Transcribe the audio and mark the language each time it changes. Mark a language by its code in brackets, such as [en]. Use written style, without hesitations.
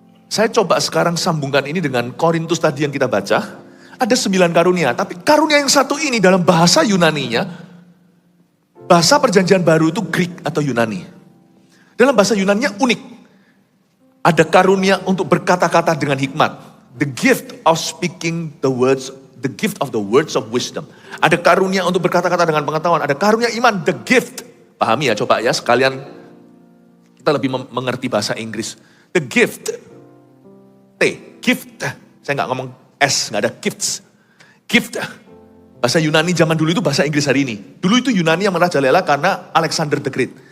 [id] Saya coba sekarang sambungkan ini dengan Korintus tadi yang kita baca. Ada 9 karunia, tapi karunia yang satu ini dalam bahasa Yunaninya, bahasa perjanjian baru itu Greek atau Yunani. Dalam bahasa Yunaninya unik. Ada karunia untuk berkata-kata dengan hikmat. [en] The gift of speaking the words, the gift of the words of wisdom. [id] Ada karunia untuk berkata-kata dengan pengetahuan. Ada karunia iman, [en] the gift. [id] Pahami ya, coba ya sekalian kita lebih mengerti bahasa Inggris. The gift. Gift. Saya nggak ngomong S, nggak ada gifts. Gift. Bahasa Yunani zaman dulu itu bahasa Inggris hari ini. Dulu itu Yunani yang merajalela karena Alexander the Great.